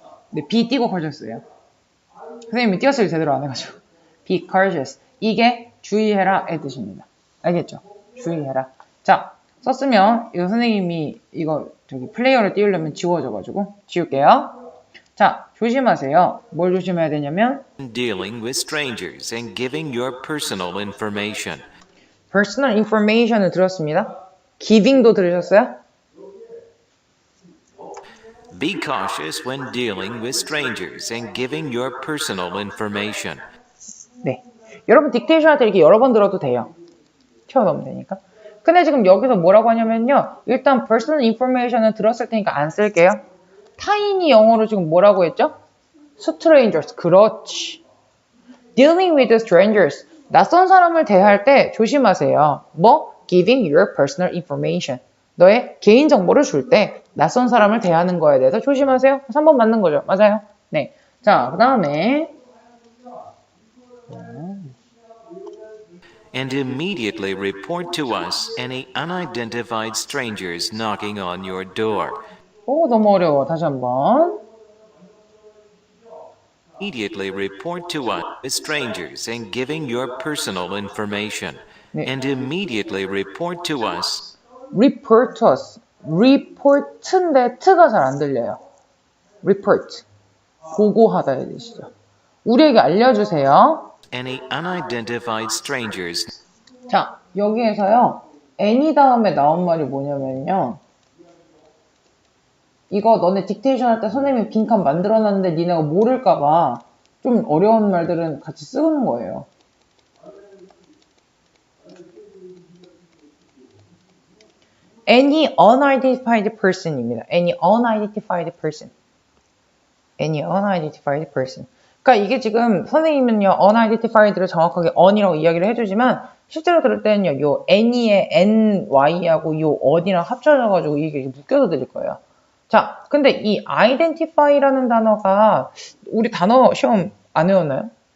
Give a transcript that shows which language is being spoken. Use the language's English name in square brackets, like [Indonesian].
[Korean] 네, be 띄고 cautious예요. 선생님이 띄었을 때 제대로 안 해가지고. [English] be cautious. [Korean] 이게 주의해라의 뜻입니다. 알겠죠? 주의해라. 자, 썼으면 이거 선생님이 이거 저기 플레이어를 띄우려면 지워져가지고 지울게요. 자, 조심하세요. 뭘 조심해야 되냐면 [English] dealing with strangers and giving your personal information. [Korean] personal information을 들었습니다. giving도 들으셨어요? [English] Be cautious when dealing with strangers and giving your personal information. [Korean] 네. 여러분 딕테이션 할 때 이렇게 여러 번 들어도 돼요. 채워넣으면 되니까. 근데 지금 여기서 뭐라고 하냐면요. 일단 personal information을 들었을 테니까 안 쓸게요. 타인이 영어로 지금 뭐라고 했죠? strangers. 그렇지. [English] dealing with strangers. [Korean] 낯선 사람을 대할 때 조심하세요. 뭐? [English] giving your personal information. [Korean] 너의 개인 정보를 줄 때 낯선 사람을 대하는 거에 대해서 조심하세요. 3번 맞는 거죠. 맞아요. 네. 자, 그 다음에 [English] And immediately report to us any unidentified strangers knocking on your door. [Korean] 오, 너무 어려워. 다시 한번. [English] Immediately report to us with strangers and giving your personal information. [Korean] 네. [English] And immediately report to us report to us. [Korean] report인데 트가 잘 안 들려요. report. 보고하다의 뜻이죠. 우리에게 알려주세요. [English] any unidentified strangers. [Korean] 자, 여기에서요. any 다음에 나온 말이 뭐냐면요. 이거 너네 딕테이션 할 때 선생님이 빈칸 만들어놨는데 니네가 모를까봐 좀 어려운 말들은 같이 쓰는 거예요. [English] any unidentified person [Korean] 입니다. [English] any unidentified person. any unidentified person. [Korean] 그러니까 이게 지금 선생님은요, unidentified를 정확하게 un이라고 이야기를 해주지만 실제로 들을 때는요, 요 any의 ny하고 요 un이랑 합쳐져가지고 이게 묶여서 들릴 거예요. 자, 근데 이 identify라는 단어가 우리 단어 시험 안 외웠나요?